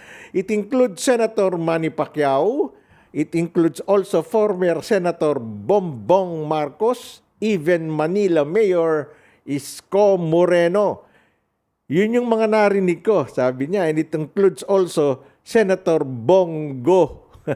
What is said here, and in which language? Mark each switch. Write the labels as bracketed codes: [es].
[en] It includes Senator Manny Pacquiao. It includes also former Senator Bongbong Marcos, even Manila Mayor Isko Moreno. [tl] Yun yung mga narinig ko, sabi niya. [en] And it includes also Senator Bongo.